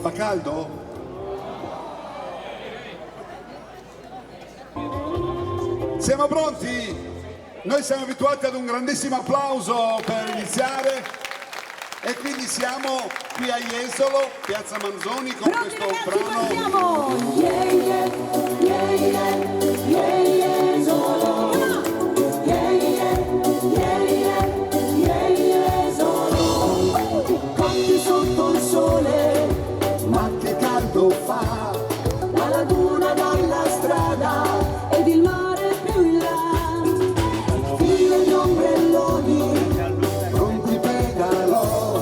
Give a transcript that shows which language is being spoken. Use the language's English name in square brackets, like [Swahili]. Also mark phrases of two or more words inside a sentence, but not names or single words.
[Italian] caldo? Siamo pronti? Noi siamo abituati ad un grandissimo applauso per iniziare e quindi siamo qui a Jesolo, Piazza Manzoni, con pronti, questo ragazzi, brano. partiamo! [English] Yeah, yeah, yeah, yeah, yeah, Jesolo. Yeah, yeah, yeah, yeah, yeah, [Italian] Jesolo. Cotti sotto il sole, Ma che caldo fa! la laguna dalla strada ed il mare più in là. File di ombrelloni, Pronti pedalò,